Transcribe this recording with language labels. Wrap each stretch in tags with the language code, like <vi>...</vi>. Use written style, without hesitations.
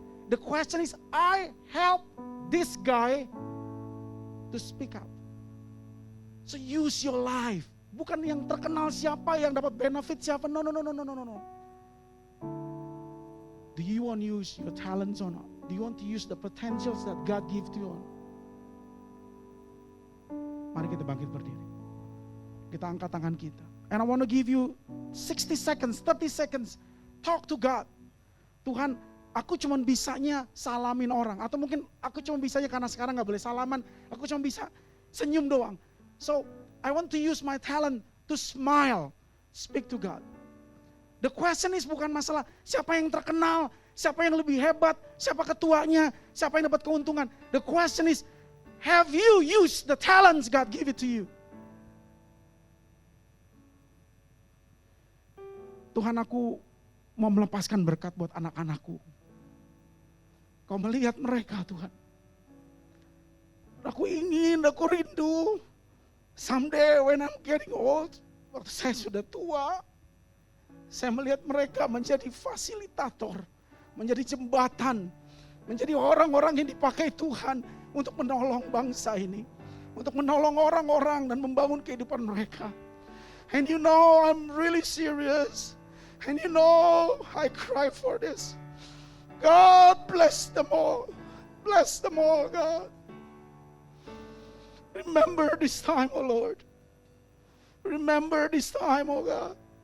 <en>The question is, I help this guy to speak up. So use your life.</en> <id>Bukan yang terkenal siapa, yang dapat benefit siapa.</id> <en>No. Do you want to use your talents or not? Do you want to use the potentials that God give to you?</en> <id>Mari kita bangkit berdiri. Kita angkat tangan kita.</id> <en>And I want to give you 60 seconds, 30 seconds. Talk to God.</en> <id>Tuhan, aku cuma bisanya salamin orang. Atau mungkin aku cuma bisanya karena sekarang gak boleh salaman. Aku cuma bisa senyum doang.</id> <en>So, I want to use my talent to smile. Speak to God. The question is</en> <id>bukan masalah siapa yang terkenal, siapa yang lebih hebat, siapa ketuanya, siapa yang dapat keuntungan.</id> <en>The question is, have you used the talents God give it to you?</en> <id>Tuhan, aku mau melepaskan berkat buat anak-anakku. Kau melihat mereka, Tuhan. Aku rindu.</id> <en>Someday when I'm getting old,</en> <id>waktu saya sudah tua, saya melihat mereka menjadi fasilitator, menjadi jembatan, menjadi orang-orang yang dipakai Tuhan untuk menolong bangsa ini, untuk menolong orang-orang dan membangun kehidupan mereka.</id> <en>And you know I'm really serious, and you know I cry for this. God bless them all, God. Remember this time, oh Lord. Remember this time, oh God.</en>